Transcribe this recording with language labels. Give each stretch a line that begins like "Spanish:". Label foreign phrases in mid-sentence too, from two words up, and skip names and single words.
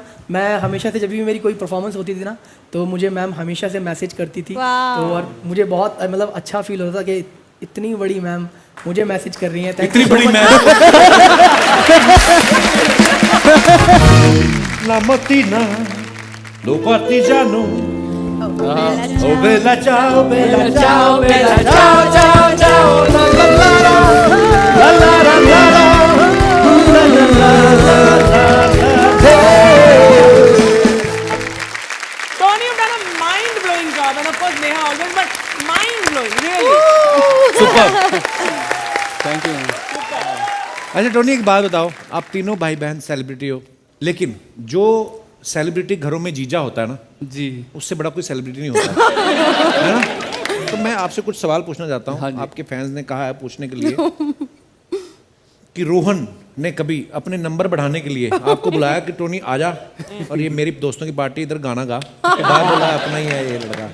Hindi: मैं हमेशा से जब भी मेरी कोई परफॉर्मेंस होती थी ना, तो मुझे मैम हमेशा से मैसेज करती थी। तो और मुझे बहुत मतलब अच्छा फील होता था कि इतनी बड़ी मैम मुझे मैसेज कर रही हैं। इतनी बड़ी मैम। लामती ना लो partigiano.
Italian: Oh bella ciao, bella ciao, bella ciao, ciao, ciao, la la la la, la la la la, la la la la.
English: Tony, you've done a mind-blowing job, and of course Neha always, but mind-blowing, really. Super. thank you.
Hindi: अच्छा टोनी एक बात बताओ, आप तीनों भाई बहन सेलिब्रिटी हो, लेकिन जो सेलिब्रिटी घरों में जीजा होता है ना, जी उससे बड़ा कोई सेलिब्रिटी नहीं होता है ना। तो मैं आपसे कुछ सवाल पूछना चाहता हूँ। हाँ जी। आपके फैंस ने कहा है पूछने के लिए कि रोहन ने कभी अपने नंबर बढ़ाने के लिए आपको बुलाया कि टोनी आजा और ये मेरी दोस्तों की पार्टी, इधर गाना गा, बाहर बोला अपना ही है ये लड़का।